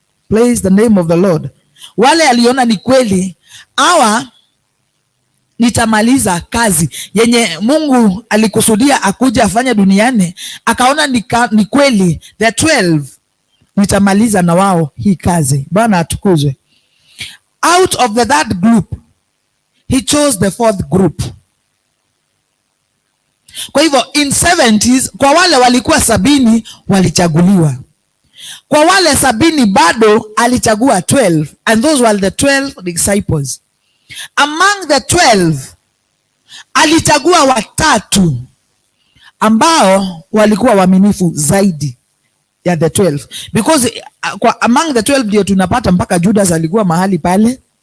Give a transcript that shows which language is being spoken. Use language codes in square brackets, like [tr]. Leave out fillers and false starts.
[en] Praise the name of the Lord. [sw] Wale aliona ni kweli hawa nitamaliza kazi yenye Mungu alikusudia akuja afanye duniani, akaona ni kweli the 12 nitamaliza na wao hii kazi. Bwana atukuzwe. [en] Out of the third group, he chose the fourth group. [sw] Kwa hivyo [en] in 70s, [sw] kwa wale walikuwa 70 walichaguliwa. Kwa wale 70 bado alichagua 12, [en] and those were the 12 disciples. Among the 12 [sw] alichagua watatu ambao walikuwa waaminifu zaidi ya the 12, [en] because [sw] kwa [en] among the 12 [sw] ndio tunapata mpaka Judas alikuwa mahali pale.